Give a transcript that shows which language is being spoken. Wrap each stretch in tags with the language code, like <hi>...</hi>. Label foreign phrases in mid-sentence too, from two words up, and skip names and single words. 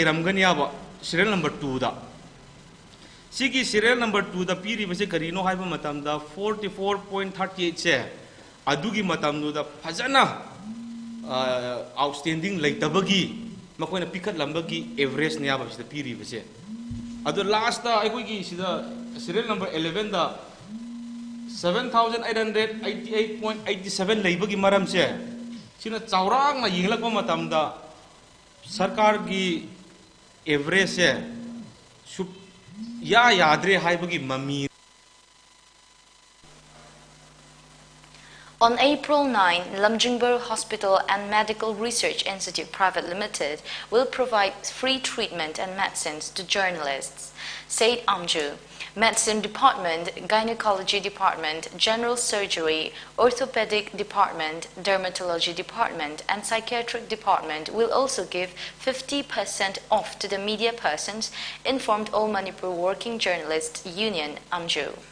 <mni>leiram gani aba</mni> <en>serial number 2</en> <mni>da sigi</mni> <en>serial number 2</en> <mni>da piri base karino haiba matam da 44.38 se adugi matam nu da phajana outstanding leitabagi makoina pikat lambagi average ne aba sida piri base adu last da ai gi sida</mni> <en>serial number 11</en> <mni>da 7,888.87 leibagi maram se sina chaurang na yinglak pa matam da sarkar gi average se sup ya yadre haibagi mami.</mni> <en>On April 9, Lamjungber Hospital and Medical Research Institute Private Limited will provide free treatment and medicines to journalists, said Amju. Medicine Department, Gynecology Department, General Surgery, Orthopedic Department, Dermatology Department, and Psychiatric Department will also give 50% off to the media persons, informed All Manipur Working Journalists Union, Amju.</en>